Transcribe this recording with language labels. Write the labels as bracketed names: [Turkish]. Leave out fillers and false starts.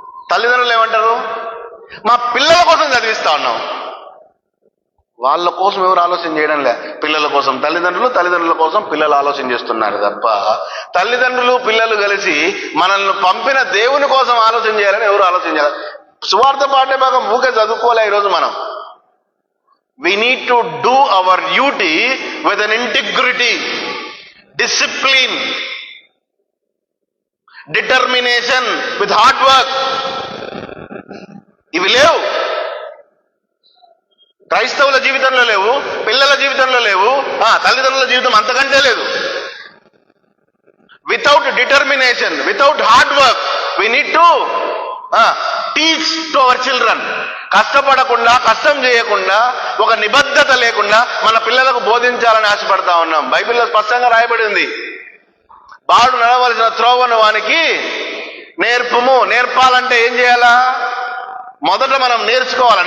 [Telugu] తల్లిదండ్రులు ఏమంటారు? మా పిల్లల కోసం చదివిస్తా ఉన్నాం. వాళ్ళ కోసం ఎవరు ఆలోచన చేయడం లే. పిల్లల కోసం తల్లిదండ్రులు, తల్లిదండ్రుల కోసం పిల్లలు ఆలోచన చేస్తున్నారు తప్ప తల్లిదండ్రులు పిల్లలు కలిసి మనల్ని పంపిన దేవుని కోసం ఆలోచన చేయాలని ఎవరు ఆలోచన చేయాలి? సువార్త పాఠ్య భాగం ఊకే చదువుకోలే. ఈరోజు మనం [English] we need to do our duty with an integrity, discipline, determination, with hard work. [Telugu] ఇవి లేవు క్రైస్తవుల జీవితంలో, లేవు పిల్లల జీవితంలో, లేవు తల్లిదండ్రుల జీవితం అంతకంటే లేదు. [English] Without determination, without hard work we need to teach to our children. [Telugu] కష్టపడకుండా, కష్టం చేయకుండా, ఒక నిబద్ధత లేకుండా మన పిల్లలకు బోధించాలని ఆశపడతా ఉన్నాం. బైబిల్లో స్పష్టంగా రాయబడి ఉంది, బాలుడు నడవలసిన త్రోవను వానికి నేర్పుము. నేర్పాలంటే ఏం చేయాలా? మొదట మనం నేర్చుకోవాలి.